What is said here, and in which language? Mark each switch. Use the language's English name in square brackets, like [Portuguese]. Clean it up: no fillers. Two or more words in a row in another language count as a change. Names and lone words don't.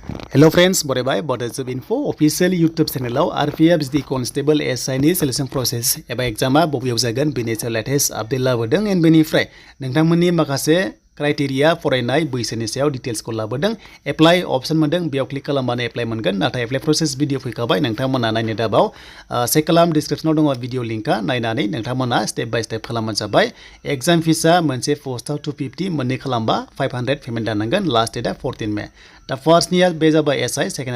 [English] Hello friends, Bodo Bodo Info official YouTube channel RPF the Constable SI [Bodo] ni [English] selection process [Bodo] eba exam a bobiyaw jagan bini [English] latest update [Bodo] labodों and benifray नोंथांमोननि माखासे क्राइटेरिया फरायनाय बैसोनि सायाव डिटेल्स को लाबोदों [English] apply option [Bodo] मोनदों बेयाव क्लिक खालामबानो एप्लाइ मोनगोन नाथाय [English] apply process video [Bodo] फैखाबाय नोंथांमोना नायनो दाबाव चेक खालाम डिसक्रिप्शनाव दङ भिडिअ लिंकआ नायनानै नोंथांमोना [English] step by step [Bodo] खालामबानो जाबाय एग्जाम फीसआ मोनसे पोस्टआव 250 मोननै खालामबा 500 पेमेन्ट दाननांगोन लास्ट डेटआ 14 मे दा फार्स्टनिया बे जाबाय एसआई सेकेन्डआ